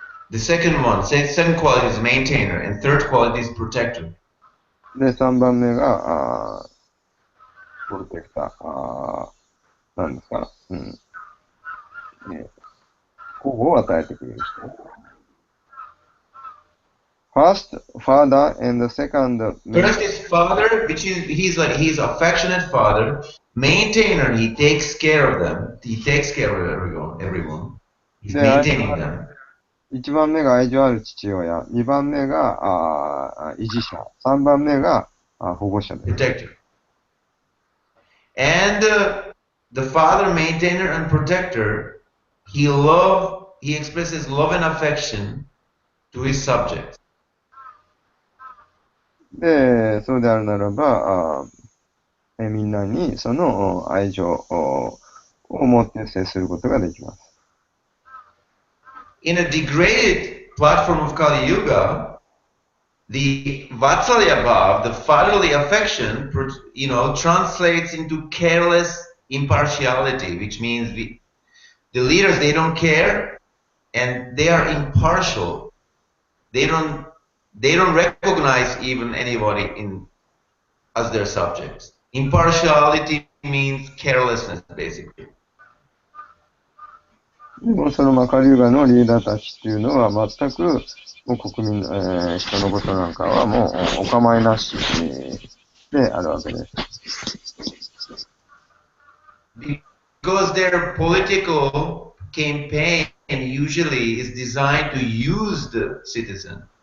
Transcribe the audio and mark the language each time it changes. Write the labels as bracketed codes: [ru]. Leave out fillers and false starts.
[en] The second quality is maintainer, and third quality is protector. [ja] で、3番目がプロテクター。なんですか、保護を与えてくれる人。 [en] First, father, and the second. First is father, which is he's affectionate father. Maintainer, he takes care of them. He takes care of everyone. He's maintaining them. [ja] 1番目が愛情ある父親、2番目が維持者、3番目が保護者です。 [en] Protector. And the father, maintainer, and protector, he expresses love and affection to his subjects. [ja] で、そうであるならば、みんなにその愛情を持って接することができます。 [en] In a degraded platform of Kali Yuga, the Vatsalya Bhav, the fatherly affection, translates into careless impartiality, which means the leaders, they don't care and they are impartial. They don't recognize even anybody as their subjects. Impartiality means carelessness, basically. [ja] でもその下流側のリーダーたちっていうのは全くもう国民、人のことなんかはもうお構いなし、であるわけです。 [en] Because their political campaign usually is designed to use the citizen.